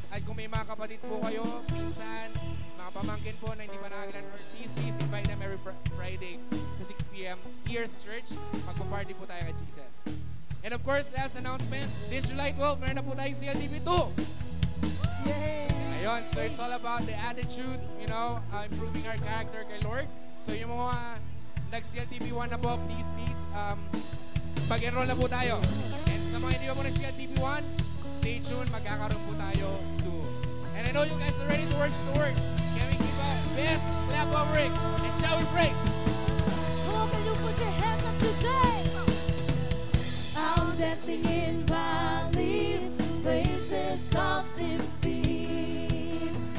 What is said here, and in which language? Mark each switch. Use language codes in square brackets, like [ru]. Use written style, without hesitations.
[tl] At kung may mga kapatid po kayo, pinsan, mga pamangkin po na hindi pa nakagalan, [en] please invite them every Friday [tl] sa 6 p.m. here sa church. Magpa-party po tayo kay Jesus. [en] And of course, last announcement, this July 12, meron na po tayong CLTV 2. Yay! Ayun, so it's all about the attitude, improving our character kay Lord. [tl] So yung mga nag-CLTV 1 na po, please, pag-enroll na po tayo. And sa mga hindi pa po nag-CLTV 1, stay tuned, magkakaroon po tayo soon. [en] And I know you guys are ready to worship the Word. Can we give a best clap offering? And shall we praise? Come on, can you put your hands up today? I'm dancing in valleys, places of defeat.